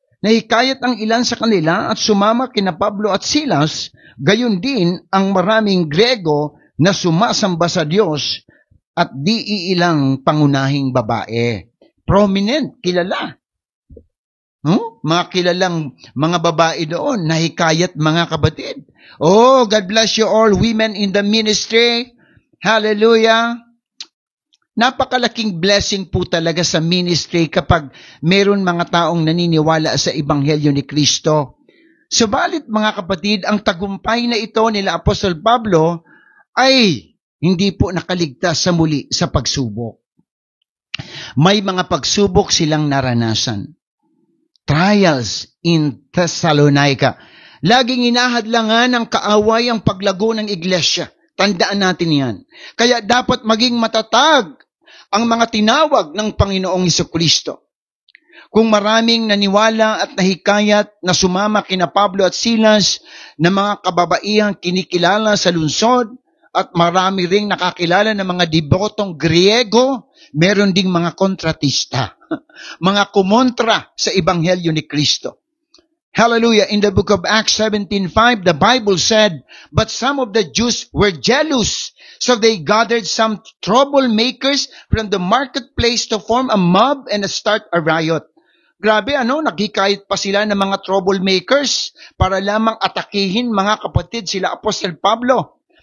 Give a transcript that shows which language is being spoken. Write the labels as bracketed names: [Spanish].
[Filipino] Nahikayat ang ilan sa kanila at sumama kina Pablo at Silas, gayon din ang maraming Grego na sumasamba sa Diyos at di iilang pangunahing babae. Prominent, kilala. Mga kilalang mga babae doon, nahikayat mga kapatid. [English] Oh, God bless you all women in the ministry. [Filipino] Hallelujah. Napakalaking blessing po talaga sa ministry kapag meron mga taong naniniwala sa Ebanghelyo ni Kristo. Subalit mga kapatid, ang tagumpay na ito nila Apostol Pablo ay hindi po nakaligtas sa muli sa pagsubok. May mga pagsubok silang naranasan. [English] Trials in Thessalonica. [Filipino] Laging inahadlangan ng kaaway ang paglago ng iglesia. Tandaan natin yan. Kaya dapat maging matatag ang mga tinawag ng Panginoong Hesukristo. Kung maraming naniwala at nahikayat na sumama kina Pablo at Silas na mga kababaihang kinikilala sa lungsod at marami ring nakakilala ng mga debotong Griego, meron ding mga kontratista. Mga kumontra sa Ebanghelyo ni Kristo. Hallelujah. [English] In the book of Acts 17:5, the Bible said, but some of the Jews were jealous, so they gathered some troublemakers from the marketplace to form a mob and start a riot. [Filipino] Grabe, naghikayat pa sila ng mga troublemakers para lamang atakihin mga kapatid sila Apostle Pablo.